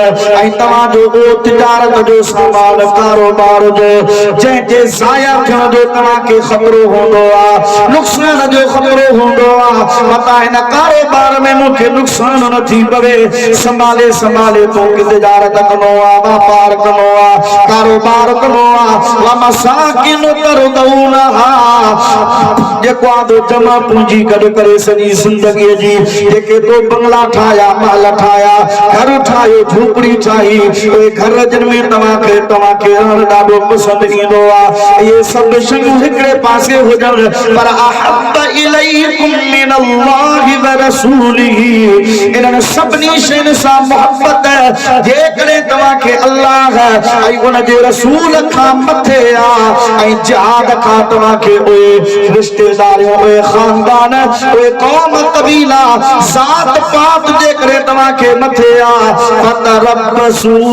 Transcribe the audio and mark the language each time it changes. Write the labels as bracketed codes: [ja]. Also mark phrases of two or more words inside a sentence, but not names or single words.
[sd] ऐं तव्हांजो उहो तिजारत जो सामान कारोबार जो जंहिंजे ज़ाया थियण जो तव्हांखे ख़तरो हूंदो आहे नुक़सान जो ख़तरो हूंदो आहे मता हिन कारोबार में मूंखे नुक़सान न थी पवे संभाले संभाले तो तिजारत कंदो आहे वापार कंदो आहे कारोबार कंदो आहे [ar] ومساكن ترضونها [sd] जेको आदो जमा पूंजी गॾु करे सॼी ज़िंदगीअ जी जेके तो बंगला ठाहिया महल ठाहिया घर ठाहियो झूपड़ी ठाही उहे घर जिन में तव्हांखे रहण ॾाढो पसंदि ईंदो आहे ये सब शयूं हिकिड़े पासे हुजनि पर [ar] أحب إليه إليكم من الله ورسوله [sd] इन्हनि सभिनी शयुनि सां मोहब्बत जेकॾहिं तव्हांखे अल्लाह ऐं उन जे रसूल खां मथे आहे ऐं जिहाद खां तव्हांखे उहे रिश्तेदारियूं उहे खानदान उहे क़ौम कबीला ज़ात पात जेकॾहिं तव्हांखे मथे आहे फतरब्बसू